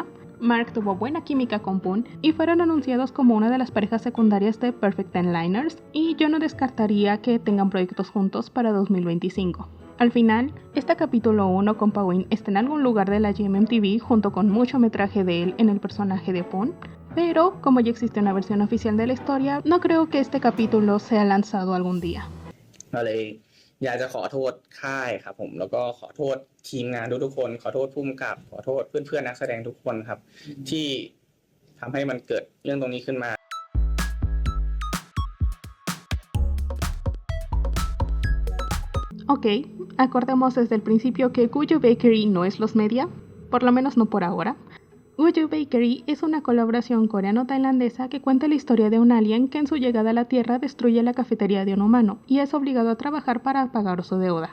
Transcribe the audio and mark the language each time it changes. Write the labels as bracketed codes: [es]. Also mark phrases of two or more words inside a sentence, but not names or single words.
[es] Mark tuvo buena química con Poon y fueron anunciados como una de las parejas secundarias de Perfect Ten Liners, y yo no descartaría que tengan proyectos juntos para 2025. Al final, este capítulo 1 con Pawin está en algún lugar de la GMMTV junto con mucho metraje de él en el personaje de Poon, pero como ya existe una versión oficial de la historia, no creo que este capítulo sea lanzado algún día. [th] อยากจะขอโทษค่ายครับผมแล้วก็ขอโทษทีมงานทุกคนขอโทษผู้กำกับขอโทษเพื่อนๆนักแสดงทุกคนครับที่ทำให้มันเกิดเรื่องตรงนี้ขึ้นมา [es] Ok, acordemos desde el principio que Guyu Bakery no es los media, por lo menos no por ahora. Guyu Bakery es una colaboración coreano-tailandesa que cuenta la historia de un alien que en su llegada a la Tierra destruye la cafetería de un humano y es obligado a trabajar para pagar su deuda.